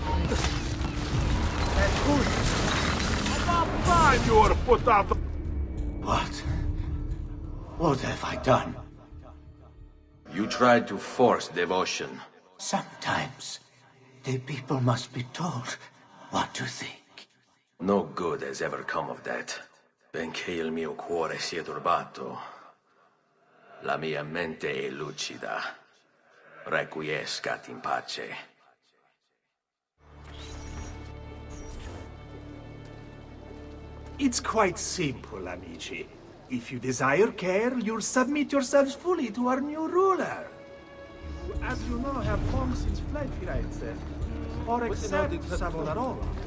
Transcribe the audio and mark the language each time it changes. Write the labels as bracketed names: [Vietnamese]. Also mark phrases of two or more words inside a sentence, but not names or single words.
[English] About time you were put out the... What have I done? You tried to force devotion. Sometimes the people must be told what to think. No good has ever come of that. [Italian] Benché il mio cuore sia turbato, la mia mente è lucida. [Latin] Requiescat in pace. [English] It's quite simple, amici. If you desire care, you'll submit yourselves fully to our new ruler. Who, as you know, have long since fled Firenze, or accept Savonarola.